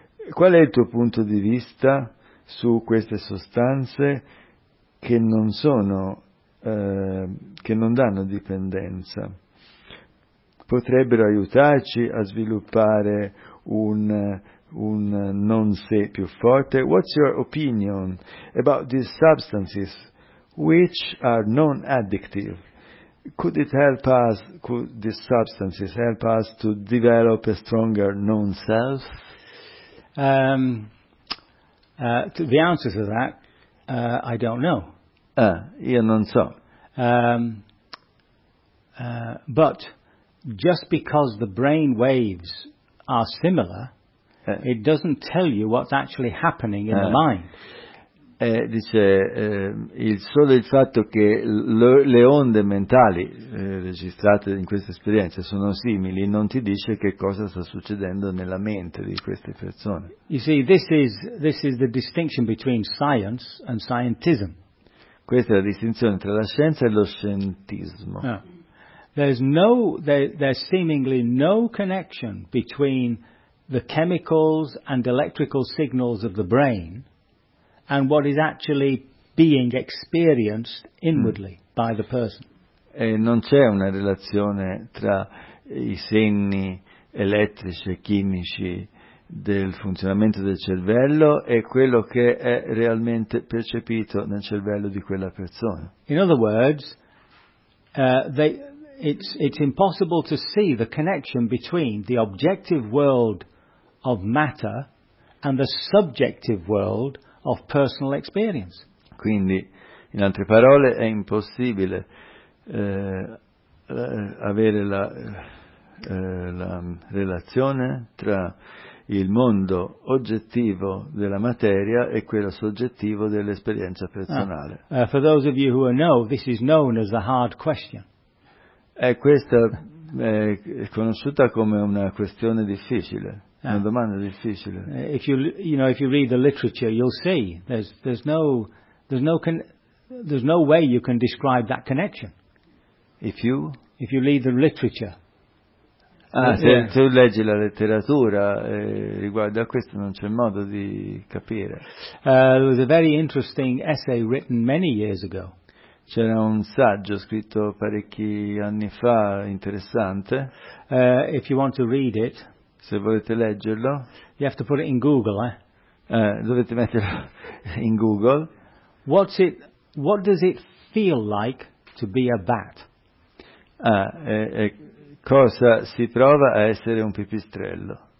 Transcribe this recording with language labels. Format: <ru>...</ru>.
<it>Qual è il tuo punto di vista su queste sostanze che non sono, che non danno dipendenza? Potrebbero aiutarci a sviluppare un non sé più forte?</it> <en>What's your opinion about these substances which are non-addictive? Could it help us, could these substances help us to develop a stronger non-self? The answer to that, I don't know.</en> <it>Io non so.</it> <en>But just because the brain waves are similar, it doesn't tell you what's actually happening in the mind.</en> <it>Dice, solo il fatto che le onde mentali registrate in queste esperienze sono simili non ti dice che cosa sta succedendo nella mente di queste persone.</it> <en>You see, this is the distinction between science and scientism.</en> <it>Questa è la distinzione tra la scienza e lo scientismo.</it> <en>There's seemingly no connection between the chemicals and electrical signals of the brain and what is actually being experienced inwardly by the person.</en> <it>E non c'è una relazione tra i segni elettrici e chimici del funzionamento del cervello e quello che è realmente percepito nel cervello di quella persona.</it> <en>In other words, it's impossible to see the connection between the objective world of matter and the subjective world of personal experience.</en> <it>Quindi, in altre parole, è impossibile avere la relazione tra il mondo oggettivo della materia e quello soggettivo dell'esperienza personale.</it> <en>For those of you who know, this is known as the hard question.</en> <it>È questa è conosciuta come una questione difficile. Una domanda difficile.</it> <en>If you read the literature, you'll see there's no way you can describe that connection. If you read the literature.</en> <it>Se tu leggi la letteratura riguardo a questo, non c'è modo di capire.</it> <en>There was a very interesting essay written many years ago.</en> <it>C'era un saggio scritto parecchi anni fa, interessante.</it> <en>If you want to read it.</en> <it>Se volete leggerlo.</it> <en>You have to put it in Google, eh?</en> <it>Dovete metterlo in Google.</it> <en>What does it feel like to be a bat?</en> <it>Cosa si prova a essere un pipistrello?</it>